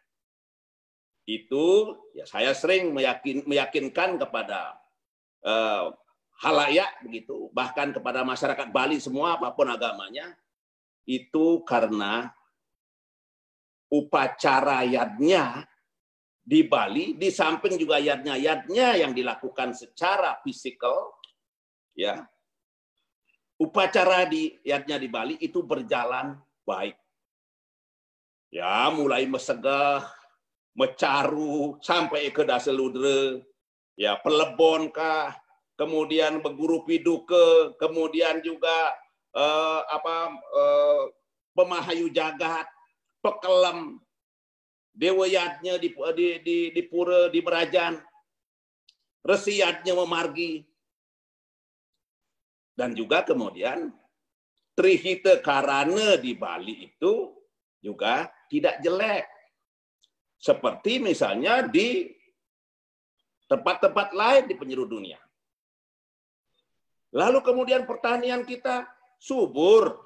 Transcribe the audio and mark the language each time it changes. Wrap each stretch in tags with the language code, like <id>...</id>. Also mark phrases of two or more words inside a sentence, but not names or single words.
<id>Itu ya saya sering meyakinkan kepada halayak begitu, bahkan kepada masyarakat Bali semua apapun agamanya, itu karena upacara yadnya di Bali, di samping juga yadnya yang dilakukan secara fisikal, ya, upacara di yadnya di Bali itu berjalan baik. Ya, mulai mesegah, mecaru sampai ke daseludre, ya pelebon kah, kemudian beguru piduke, kemudian juga pemahayu jagat, pekelem, dewayatnya di pura di Merajan, resiyatnya memargi, dan juga kemudian Trihita Karana di Bali itu juga tidak jelek. Seperti misalnya di tempat-tempat lain di penjuru dunia. Lalu kemudian pertanian kita subur.</id>